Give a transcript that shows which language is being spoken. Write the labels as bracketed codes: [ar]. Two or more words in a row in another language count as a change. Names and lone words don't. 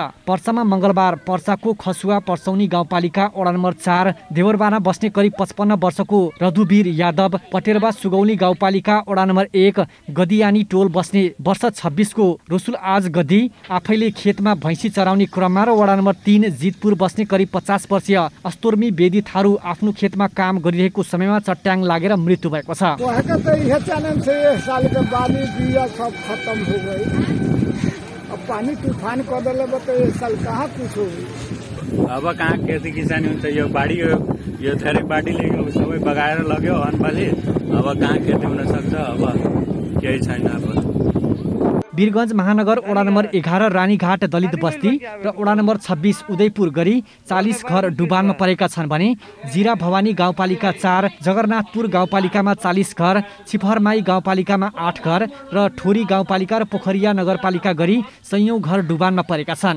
[ne] पर्सामा मङ्गलबार पर्साको खसुवा पर्सौनी गाउँपालिका वडा नम्बर 4 देवरबाना बस्ने करिब 55 वर्षको रघुवीर यादव, पटेरबा सुगौली गाउँपालिका वडा नम्बर 1 गदियानी टोल बस्ने वर्ष 26 को रसुल आज गदी आफैले खेतमा भैँसी चराउने क्रममा र वडा नम्बर 3 जितपुर बस्ने करिब 50 वर्षीय अस्तोर्मी बेदी थारू आफ्नो खेतमा काम गरिरहेको समयमा चट्याङ लागेर मृत्यु भएको छ। [bho] से ये साल के बाली बिया सब खत्म हो गई। अब पानी तूफान कर दिले तो ये साल कहाँ कुछ होगी। [ne] अब कहाँ खेती किसानी हुन्छ। यो बाढी यो धेरै बाढीले सबै बगाएर लग्यो अनबाली। अब कहाँ खेती हुन सक्छ। अब केही छैन। अब वीरगञ्ज महानगर वडा नम्बर 11 रानीघाट दलित बस्ती र वडा नम्बर 26 उदयपुर गरी 40 घर डुबानमा परेका छन् भने जिरा भवानी गाउँपालिका 4, जगन्नाथपुर गाउँपालिकामा 40 घर, छिपहरमाई गाउँपालिकामा 8 घर र ठोरी गाउँपालिका र पोखरिया नगरपालिका गरी 100 घर डुबानमा परेका छन्।